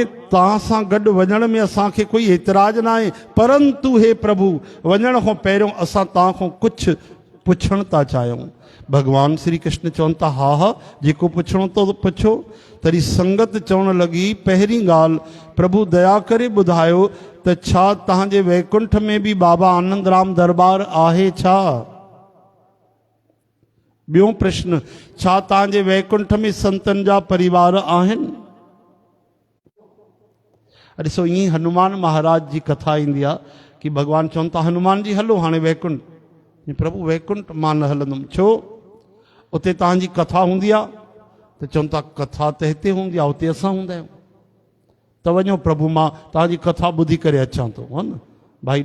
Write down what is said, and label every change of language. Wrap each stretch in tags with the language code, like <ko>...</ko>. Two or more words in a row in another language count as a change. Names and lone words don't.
<sd>तव्हां सां गॾु वञण में असांखे कोई एतिराज़ न आहे परंतु हे प्रभु वञण खां पहिरियों असां तव्हां खां कुझु पुछण था चाहियूं भगवान श्री कृष्ण चवनि था हा हा जेको पुछणो तो पुछो तॾहिं संगत चवण लॻी पहिरीं ॻाल्हि प्रभु दया करे ॿुधायो त छा तव्हांजे वैकुंठ में बि बाबा आनंद राम दरबार आहे छा ॿियो प्रश्न छा तव्हांजे वैकुंठ में संतनि जा परिवार आहिनि ॾिसो ईअं हनुमान महाराज जी कथा ईंदी आहे कि भगवान चवनि था हनुमान जी हलो हाणे वैकुंठ प्रभु वैकुंठ मां न हलंदुमि छो उते तव्हांजी कथा हूंदी आहे त चवनि था कथा त हिते हूंदी आहे उते असां हूंदा आहियूं त वञो प्रभु मां तव्हांजी कथा ॿुधी करे अचां थो, हा न भाई।</sd>